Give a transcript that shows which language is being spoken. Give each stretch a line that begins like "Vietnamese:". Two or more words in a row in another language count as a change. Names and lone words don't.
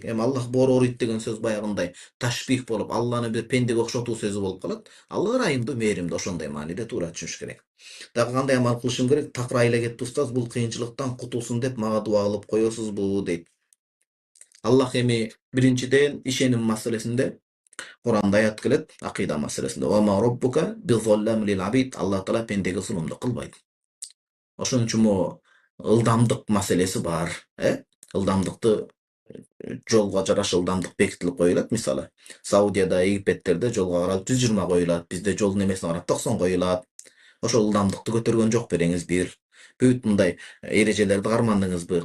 Kyrgyz: Эми Аллах боор оруйт деген сөз баягындай ташбих болуп, Алланы бир пендеге окшотуу сөзү болуп калат. Алла райымдуу, мээримдүү, ошондой мааниде туура түшүнүш керек. Дагы кандай амал кылышым керек? Такыр айла кетти устаз, бул кыйынчылыктан кутулсун деп мага дуа кылып коесузбу дейт. Аллах эми биринчиден ишеним маселесинде Кур'анда аят келет, акыйда маселесинде.
Arabic: "وما ربك بظلام للعبيد"
Kyrgyz: Аллах Таала пендеге зулумдук кылбайт. Ошон үчүн могу ылдамдык маселеси бар, ылдамдыкты жолго жараша ылдамдык бекитилип коюлат. Мисалы, Саудияда, Египеттерде жолго карап 120 коюлат, бизде жолдун эмесине карап 90 коюлат. Ошол ылдамдыкты көтөргөн жок береңиз бир. Бүт мындай эрежелерди кармандыңызбы?